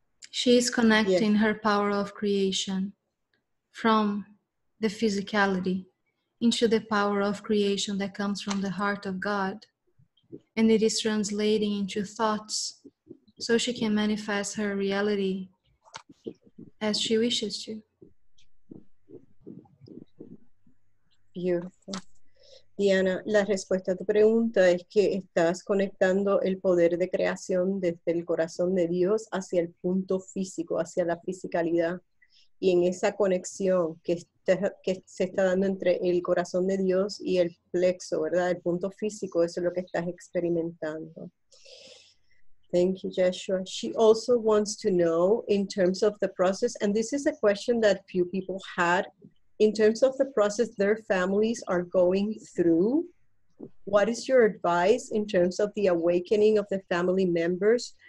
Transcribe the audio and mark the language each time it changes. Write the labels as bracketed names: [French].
[English] She is connecting her power of creation from the physicality into the power of creation that comes from the heart of God. And it is translating into thoughts so she can manifest her reality as she wishes to. Beautiful. [Spanish] Diana, la respuesta a tu pregunta es que estás conectando el poder de creación desde el corazón de Dios hacia el punto físico, hacia la fisicalidad. Y en esa conexión que se está dando entre el corazón de Dios y el plexo, ¿verdad? El punto físico, eso es lo que estás experimentando. [English] Thank you, Yeshua. She also wants to know in terms of the process, and this is a question that few people had, in terms of the process their families are going through. What is your advice in terms of the awakening of the family members?